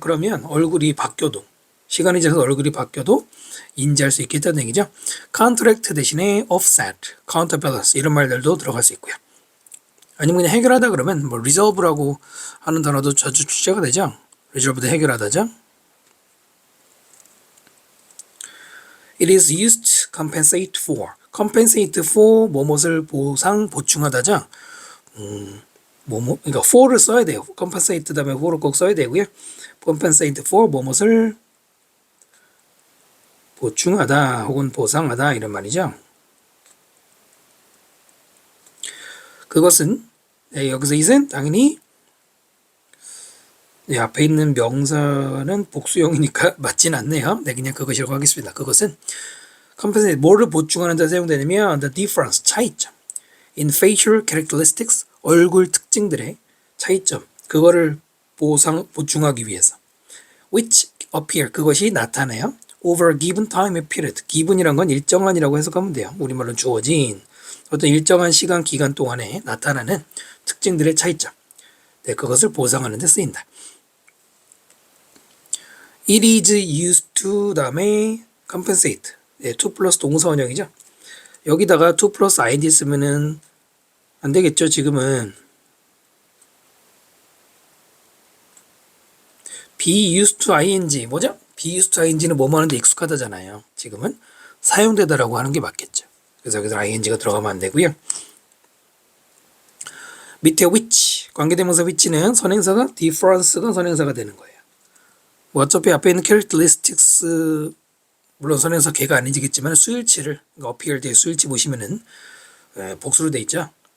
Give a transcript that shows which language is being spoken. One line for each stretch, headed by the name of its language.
Korean: 그러면 얼굴이 바뀌어도 시간이 지나서 얼굴이 바뀌어도 인지할 수 있겠다는 얘기죠. contract 대신에 offset, counterbalance 이런 말들도 들어갈 수 있고요. 아니면 그냥 해결하다 그러면 뭐 resolve라고 하는 단어도 자주 출제가 되죠. resolve도 해결하다죠.
English: It is used to compensate for.
Korean: compensate for 뭐뭇을 보충하다죠. 그러니까 for를 써야 돼요. compensate 다음에 for를 꼭 써야 되고요. compensate for 뭐뭇을 보충하다 혹은 보상하다 이런 말이죠. 그것은 여기서 it은 당연히 앞에 있는 명사는 복수형이니까 맞진 않네요. 네, 그냥 그것이라고 하겠습니다. 그것은 compensate 뭐를 보충하는 데 사용되냐면
English: the difference
Korean: 차이점
English: in facial characteristics
Korean: 얼굴 특징들의 차이점 그거를 보충하기 위해서
English: which appear
Korean: 그것이 나타나요.
English: over a given time period
Korean: given이란 건 일정한이라고 해석하면 돼요. 우리말로 주어진 어떤 일정한 시간 기간 동안에 나타나는 특징들의 차이점 네, 그것을 보상하는 데 쓰인다.
English: It is used to
Korean: 다음에 compensate 네, to 플러스 동사원형이죠. 여기다가 to 플러스 ing 쓰면은 안 되겠죠. 지금은 be used to ing 뭐죠? be used to ing는 뭐뭐 하는데 익숙하다잖아요. 지금은 사용되다라고 하는 게 맞겠죠. 그래서 여기서 ing가 들어가면 안 되고요. 밑에 which 관계대명사 which는 선행사가 difference가 선행사가 되는 거예요. 뭐 어차피 앞에 있는 characteristics 물론 선행사 걔가 아니지겠지만 수일치를 그러니까 appear 뒤에 수일치 보시면은 복수로 돼 있죠.